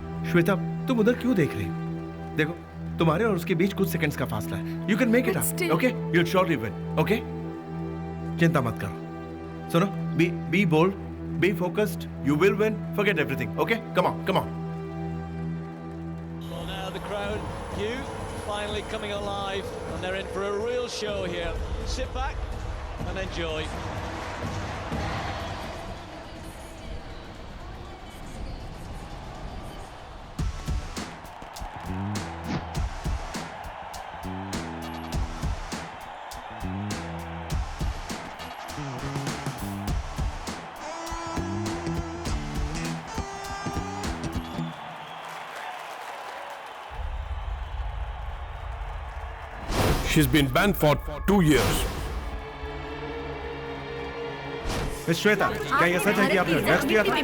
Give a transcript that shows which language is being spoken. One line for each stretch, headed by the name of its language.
Hindi: श्वेता, तुम उधर क्यों देख रही हो? देखो, तुम्हारे और उसके बीच कुछ सेकंड्स का फासला है।
English: You can make it up, okay? You will surely win, okay?
Hindi: चिंता मत करो।
English: सुनो, be bold, be focused, you will win, forget everything, okay? Come on, come on. Well, now the crowd, you finally coming alive, and they're in for a real show here. Sit back and enjoy. She's been banned for 2 years.
Hindi: Miss Shweta, क्या ये सच है कि आपने drugs लिया था?